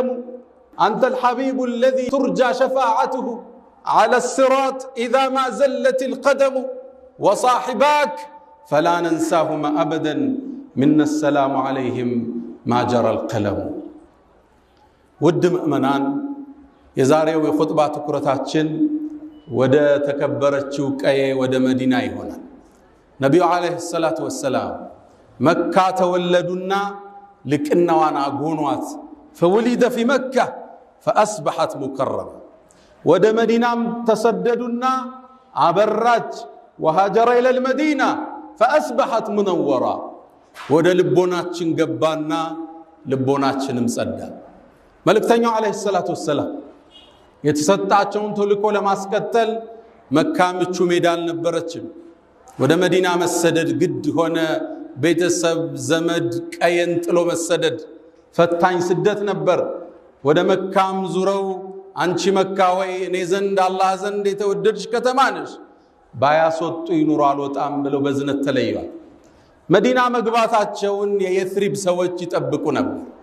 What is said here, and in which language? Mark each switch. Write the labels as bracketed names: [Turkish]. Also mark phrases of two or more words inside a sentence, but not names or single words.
[Arabic] أنت الحبيب الذي ترجى شفاعته على الصراط إذا ما زلت القدم، وصاحباك فلا ننساهما أبدا، منا السلام عليهم ما جرى القلم. [Amharic] ውድ ምእመናን, የዛሬው የኹጥባ ትኩረታችን ወደ ተከበረችው ቀዬ ወደ መዲና ይሆናል። ነብዩ አለይሂ ሰላቱ ወሰላም መካ ተወለዱና ልቅናዋን አጎኗት። [Arabic] فولد في مكة فأصبحت مكرمة. [Amharic] ወደ መዲናም ተሰደዱና አበራች። [Arabic] وهاجر إلى المدينة فأصبحت منورة. [Amharic] ወደ ልቦናችን ገባና ልቦናችንም ጸዳ። መልእክተኛው አለይሂ ሰላቱ ወሰላም የተሰጣቸውን ተልእኮ ለማስቀጠል መካ ምቹ ሜዳ አልነበረችም። ወደ መዲና መሰደድ ግድ ሆነ። ቤተሰብ ዘመድ ቀየን ጥሎ መሰደድ ፈታኝ ስደት ነበር። ወደ መካም ዙረው አንቺ መካ ሆይ እኔ ዘንድ አላህ ዘንድ የተወደድሽ ከተማ ነሽ፣ ባያስወጡ ይኑሩ አልወጣም ብለው በዝነት ተለዩዋል። መዲና መግባታቸውን የየትሪብ ሰዎች ይጠብቁ ነበር።